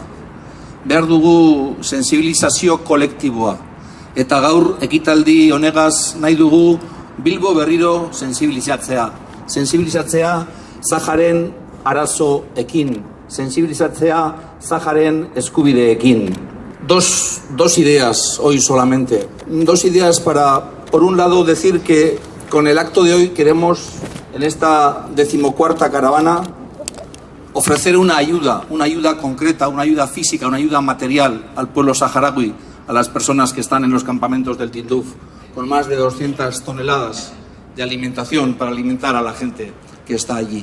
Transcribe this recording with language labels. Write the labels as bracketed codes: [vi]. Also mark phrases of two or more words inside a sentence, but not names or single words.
[eu] Behar dugu sensibilizazio kolektiboa. Eta gaur ekitaldi honegaz nahi dugu Bilbo berriro sensibilizatzea. Sensibilizatzea Saharen arazoekin. Sensibilizatzea Saharen eskubideekin. [es] Dos ideas hoy solamente. Dos ideas para, por un lado, decir que con el acto de hoy queremos, en esta 14ª caravana, ofrecer una ayuda concreta, una ayuda física, una ayuda material al pueblo saharaui, a las personas que están en los campamentos del Tinduf, con más de 200 toneladas de alimentación para alimentar a la gente que está allí.